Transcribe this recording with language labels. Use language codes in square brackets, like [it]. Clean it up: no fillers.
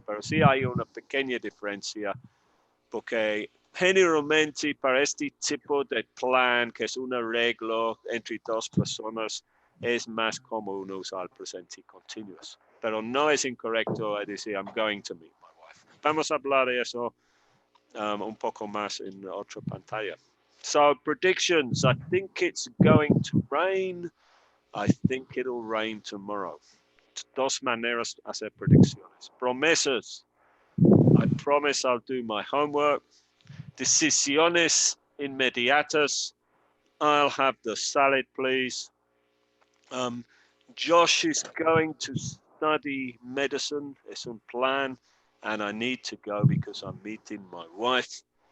[es] Pero sí hay una pequeña diferencia porque generalmente para este tipo de plan, que es un arreglo entre dos personas, es más común usar el presente continuous. Pero no es incorrecto decir [en] I'm going to meet my wife. [es] Vamos a hablar de eso un poco más en otra pantalla. [en] So predictions, I think it's going to rain. I think it'll rain tomorrow. [es] Dos maneras de hacer predicciones. Promesas. [en] I promise I'll do my homework. [es] Decisiones inmediatas. [en] I'll have the salad, please. Josh is going to study medicine. [es] Es un plan. [en] And I need to go because I'm meeting my wife.